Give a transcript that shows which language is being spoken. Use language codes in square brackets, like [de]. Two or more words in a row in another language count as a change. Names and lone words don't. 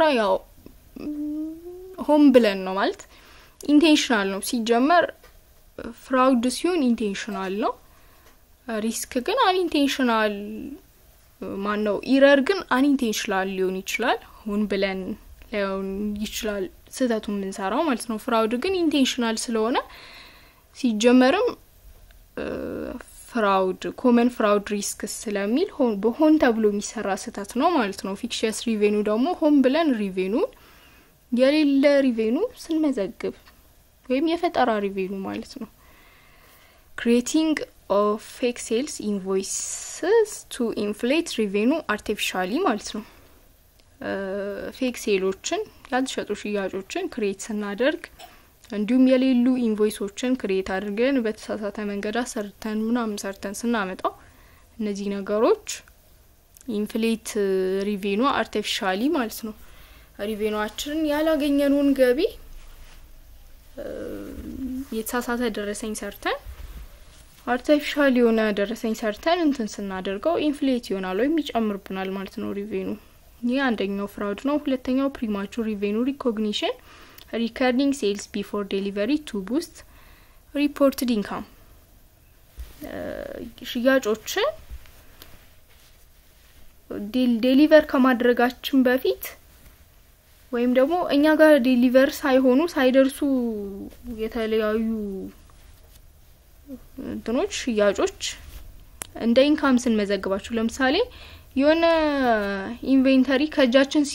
[am] ያው ሆም ብለን ነው ማለት ኢንቴንሽናል ነው። ሲጀመር ፍራውድ ሲሆን ኢንቴንሽናል ነው። ሪስክ ግን አንኢንቴንሽናል ማነው ኢረር ግን አንኢንቴንሽናል ሊሆን ይችላል። ሆን ብለን ሊሆን ይችላል ስህተቱን የምንሰራው ማለት ነው። ፍራውድ ግን ኢንቴንሽናል ስለሆነ ሲጀመርም [en] fraud common fraud risk [am] ስለሚል በሆን ተብሎ የሚሰራ ስህተት ነው ማለት ነው። [en] fictitious revenue [am] ደግሞ ሆን ብለን ሪቬኒው የሌለ ሪቬኒው ስንመዘግብ ወይም የፈጠራ ሪቬኒው ማለት ነው። [en] creating of fake sales invoices to inflate revenue artificially [am] ማለት ነው። ፌክ ሴሎችን ያልተሸጡ ሽያጮችን ክሬት ስናደርግ እንዲሁም የሌሉ ኢንቮይሶችን ክሬት አድርገን በተሳሳተ መንገድ ሰርተን ስናመጣው እነዚህ ነገሮች [en] inflate revenue artificially [am] ማለት ነው። ሪቬኒዋችንን ያላገኘነውን ገቢ የተሳሳተ ደረሰኝ ሰርተን አርቲፊሻል የሆነ ደረሰኝ ሰርተን እንትን ስናደርገው ኢንፍሌት ይሆናል ወይ ይጨምርብናል ማለት ነው ሪቬኑ። ይሄ አንደኛው ፍራውድ ነው። ሁለተኛው [en] premature revenue recognition recording sales before delivery to boost reported income [am] ሽያጮችን ዴሊቨር ከማድረጋችን በፊት ወይም ደግሞ እኛ ጋር ዴሊቨር ሳይሆኑ ሳይደርሱ የተለያዩ እንትኖች ሽያጮች እንደ ኢንካም ስንመዘግባቸው ለምሳሌ የሆነ ኢንቬንተሪ ከጃችን